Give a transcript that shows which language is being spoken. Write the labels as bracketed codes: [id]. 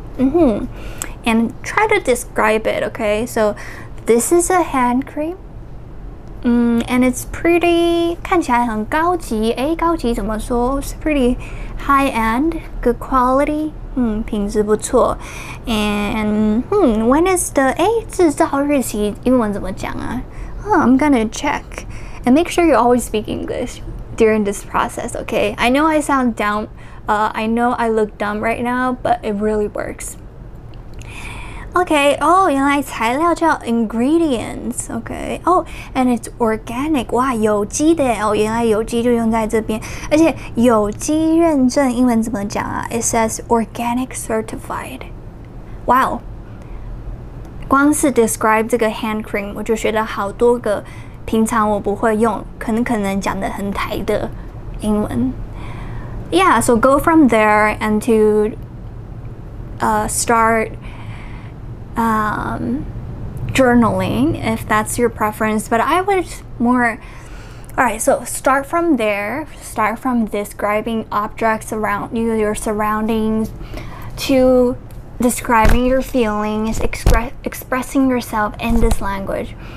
[en] And try to describe it, okay? So this is a hand cream, and it's pretty [zh] 看起来很高级，高级怎么说？ [en] It's pretty high end, good quality, [zh] 品质不错。 [en] And when is the [zh] 制造日期英文怎么讲啊？ [en] I'm gonna check and make sure you always speak English during this process, okay? I know I sound dumb. I know I look dumb right now, but it really works. [zh] Okay, 原来材料叫 ingredients, [en] okay. And it's organic. [zh] 哇，有机的原来有机就用在这边。而且有机认证英文怎么讲啊？ [en] It says organic certified. Wow. [zh] 光是 describe 这个 hand cream 我就学了好多个平常我不会用，可能讲得很台的英文。 [en] Yeah, so go from there and to start journaling if that's your preference, but I would more. Alright, so start from there. Start from describing objects around you, your surroundings, to describing your feelings, expressing yourself in this language.